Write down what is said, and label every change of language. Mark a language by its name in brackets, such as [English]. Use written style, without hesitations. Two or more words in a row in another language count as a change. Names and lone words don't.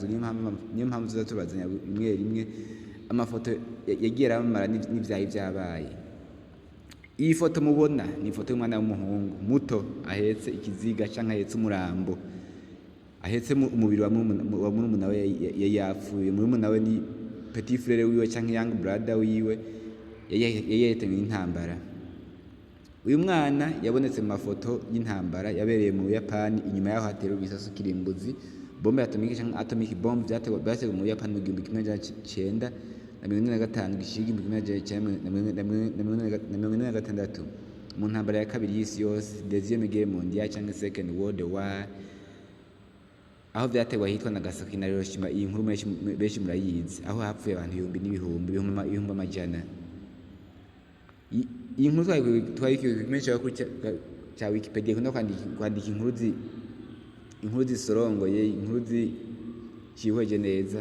[Kinyarwanda] Niyo mpamvu tuza tubazanya rimwe amafoto yagiye aramamara n'ibyayi byabaye. Iyi foto mubona ni ifoto y'umwana w'umuhungu muto ahetse ikiziga cyangwa ahetse umurambo, ahetse umubiri wa murumuna we yari yapfuye. Murumuna we ni [French] petit frere [Kinyarwanda] wiwe cyangwa [English] young brother [Kinyarwanda] wiwe yari yahitanywe n'intambara. Uyu mwana yabonetse mu mafoto y'intambara yabereye mu Buyapani. Inyuma yaho hatewe ibisasu kirimbuzi, [French] bombe atomike [Kinyarwanda] cyangwa [English] atomic bomb [Kinyarwanda] byatewe mu Buyapani mu 1945 gishyiga 1946 mu ntambara ya kabiri y'isi yose, [French] deuxième guerre mondiale [Kinyarwanda] cyangwa [English] second world war, [Kinyarwanda] aho byatewe ahitwa Nagasaki na Hiroshima. Iyi nkuru benshi murayizi, aho hapfuye abantu ibihumbi amajana. Iyi nkuru twayikwiye kuri cya Wikipedia, ikunda kwandika inkuru zisorongoye, inkuru zihweje neza.